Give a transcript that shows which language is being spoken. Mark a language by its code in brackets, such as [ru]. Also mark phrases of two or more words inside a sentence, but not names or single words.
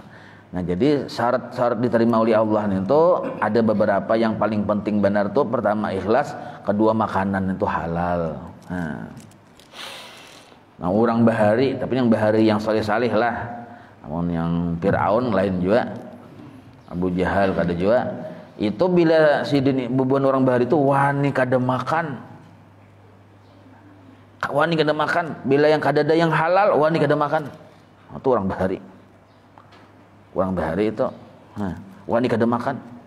[id] Nah, jadi syarat diterima oleh Allah itu ada beberapa yang paling penting benar tuh. Pertama ikhlas, kedua makanan itu halal. Nah, orang bahari, tapi yang bahari yang salih-salih lah. Namun yang Fir'aun lain juga, [bjn] Abu Jahal kada juga. Itu bila si bebuan orang bahari itu wani kada makan. Bila yang kada ada yang halal, wani kada makan. Itu orang bahari. Orang bahari itu, wani kada makan.